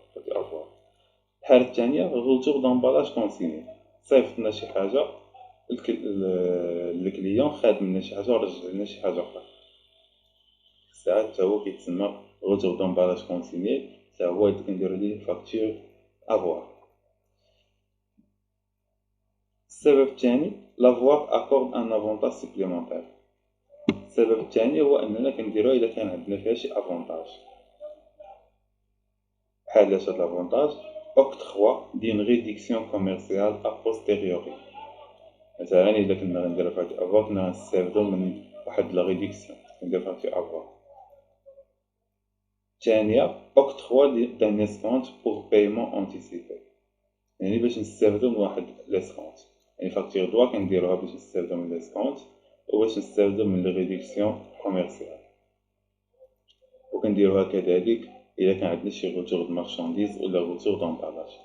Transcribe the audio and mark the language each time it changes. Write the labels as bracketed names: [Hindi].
[Arabic] فاكتور افوار. الحاله الثانيه روتور دامبالاج كونسيني، صيفطنا شي حاجه الكليون خاد منا شي حاجه ورجع لنا شي حاجه اخرى. ساعات حتى هو كيتسمى روتور دامبالاج كونسيني، حتى هو كنديرو ليه فاكتور افوار. السبب الثاني [French] l'avoir accorde un avantage supplémentaire. [Arabic] السبب الثاني هو اننا كنديروها اذا كان عندنا فيها شي افونتاج. بحال هاد الافونتاج [French] octroi d'une réduction commerciale a posteriori. [Arabic] مثلا الا كنا غنديرو فاكتور افوار كنا غنستافدو من واحد لا ريدكسيون، كندير فاكتور افوار. الثانيه [French] octroi d'un escompte pour paiement anticipé، [Arabic] يعني باش نستافدو من واحد ليسكونت. يعني فاكتور دوا كنديروها باش نستافدو من ليسكونت وباش نستافدو من لي ريدكسيون كوميرسيال، وكنديروها كذلك الا كان عندنا شي روتور د مارشانديز ولا روتور دامبالاج.